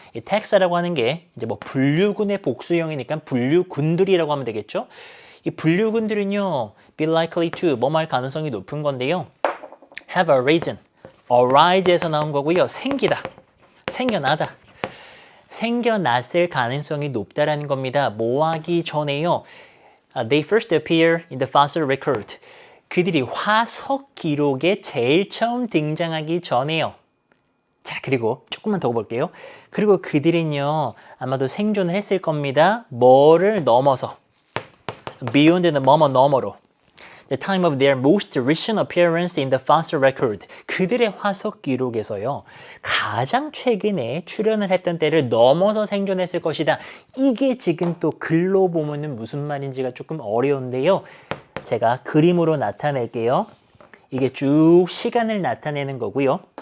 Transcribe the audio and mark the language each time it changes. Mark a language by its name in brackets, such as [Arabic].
[Korean] 이 텍사라고 하는 게 이제 뭐 분류군의 복수형이니까 분류군들이라고 하면 되겠죠. 이 분류군들은요, [English] be likely to [Korean] 뭐할 가능성이 높은 건데요. [English] have arisen, [Korean] arise에서 나온 거고요. 생기다, 생겨나다. 생겨났을 가능성이 높다라는 겁니다. 뭐 하기 전에요. [English] They first appear in the fossil record. [Korean] 그들이 화석 기록에 제일 처음 등장하기 전에요. 자, 그리고 조금만 더 볼게요. 그리고 그들은요, 아마도 생존을 했을 겁니다. 뭐를 넘어서. [English] Beyond the [Korean] 뭐뭐 너머로. [English] The time of their most recent appearance in the fossil record. [Korean] 그들의 화석 기록에서요, 가장 최근에 출연을 했던 때를 넘어서 생존했을 것이다. 이게 지금 또 글로 보면은 무슨 말인지가 조금 어려운데요. 제가 그림으로 나타낼게요. 이게 쭉 시간을 나타내는 거고요.